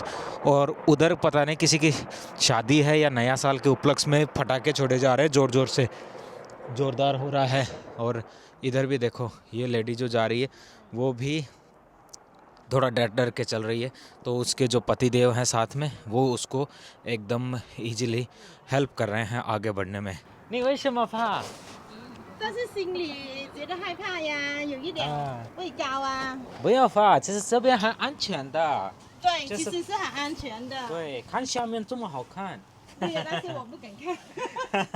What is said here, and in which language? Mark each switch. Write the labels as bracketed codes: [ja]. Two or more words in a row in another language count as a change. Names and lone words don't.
[hi] और उधर पता नहीं किसी की शादी है या नया साल के उपलक्ष्य में पटाखे छोड़े जा रहे हैं, ज़ोर ज़ोर से, ज़ोरदार हो रहा है। और इधर भी देखो ये लेडी जो जा रही है वो भी थोड़ा डर डर के चल रही है, तो उसके जो पतिदेव हैं साथ में वो उसको एकदम [en] easily help [hi] कर रहे हैं आगे बढ़ने में। नहीं वही शमफा [zh] 但是心里觉得害怕呀，有一点畏高啊。不要发，其实这边很安全的。对，就是其实是很安全的。对，看下面这么好看。对呀，但是我不敢看。